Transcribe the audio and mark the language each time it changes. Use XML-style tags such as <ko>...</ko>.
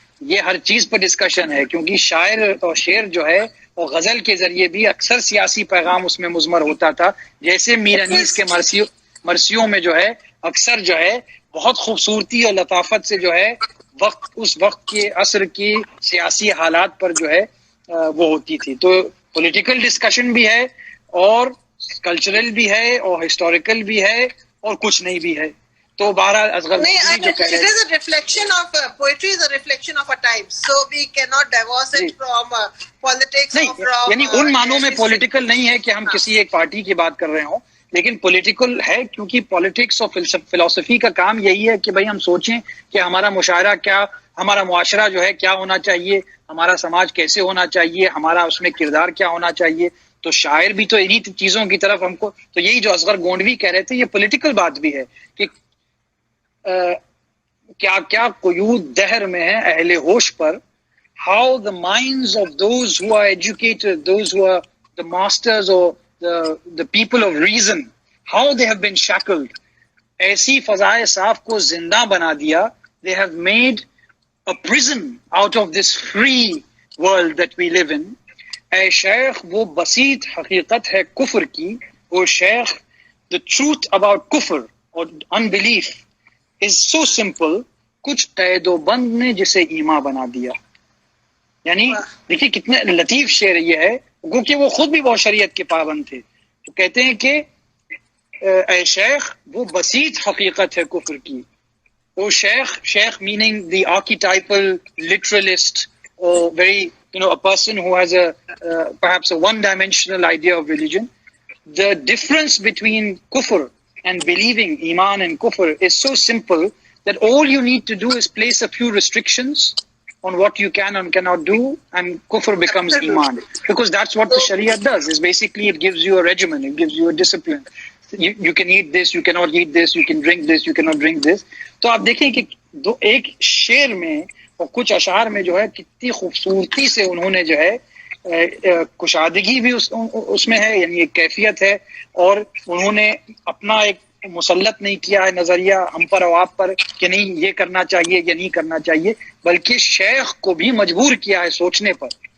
<ur>یہ ہر چیز پر ڈسکشن ہے، کیونکہ شاعر اور شعر جو ہے وہ غزل کے ذریعے بھی اکثر سیاسی پیغام اس میں مضمر ہوتا تھا، جیسے میر انیس کے مرثیوں میں جو ہے اکثر جو ہے بہت خوبصورتی اور لطافت سے جو ہے اس وقت کے عصر کی سیاسی حالات پر جو ہے وہ ہوتی تھی. تو پولیٹیکل ڈسکشن بھی ہے اور کلچرل بھی ہے اور ہسٹوریکل بھی ہے اور کچھ نہیں بھی ہے. تو بہرحال اصغر جو کہہ رہے ہیں</ur> <en>reflection of poetry is a reflection of a time, so we cannot divorce it from politics</en> <ur>نہیں،</ur> <en>or from</en> <ur>یعنی ان معنوں میں پولیٹیکل نہیں ہے کہ ہم کسی ایک پارٹی کی بات کر رہے ہوں، لیکن پولیٹیکل ہے کیونکہ پولیٹکس اور فلسفی کا کام یہی ہے کہ بھئی ہم سوچیں کہ ہمارا مشاعرہ کیا، ہمارا معاشرہ جو ہے کیا ہونا چاہیے، ہمارا سماج کیسے ہونا چاہیے، ہمارا اس میں کردار کیا ہونا چاہیے. تو شاعر بھی تو انہی چیزوں کی طرف ہم کو، تو یہی جو اصغر گونڈوی کہہ رہے تھے یہ پولیٹیکل بات بھی ہے کہ کیا کیا قیود دہر میں ہے اہل ہوش پر،</ur> <en>how the minds of those who are educated, those who are the masters or the people of reason, how they have been shackled.</en> <ur>ایسی فضائے صاف کو زندہ بنا دیا.</ur> <en>They have made a prison out of this free world that we live in.</en> <ur>اے شیخ وہ بسیط حقیقت ہے کفر کی، او شیخ</ur> <en>the truth about</en> <ur>کفر اور</ur> <en>unbelief is so simple،</en> <ur>کچھ قید و بند نے جسے ایمان بنا دیا. یعنی دیکھیے کتنے لطیف شعر یہ ہے، کیونکہ وہ خود بھی بہت شریعت کے پابند تھے. تو کہتے ہیں کہ اے شیخ وہ بسیط حقیقت ہے کفر کی، او شیخ،</ur> <en>Sheikh meaning the archetypal literalist or very a person who has perhaps a one-dimensional idea of religion. The difference between kufr and believing, iman and kufr, is so simple that all you need to do is place a few restrictions on what you can and cannot do, and kufr becomes iman. Because that's what the Sharia does, is basically it gives you a regimen, it gives you a discipline. You can eat this, you cannot eat this, you can drink this, you cannot drink this.</en> <ur>تو آپ دیکھیں کہ ایک شعر میں اور کچھ اشعار میں جو ہے کتنی خوبصورتی سے انہوں نے جو ہے کشادگی بھی اس میں ہے، یعنی ایک کیفیت ہے، اور انہوں نے اپنا ایک مسلط نہیں کیا ہے نظریہ ہم پر اور آپ پر کہ نہیں یہ کرنا چاہیے یا نہیں کرنا چاہیے، بلکہ شیخ کو بھی مجبور کیا ہے سوچنے پر.</ur>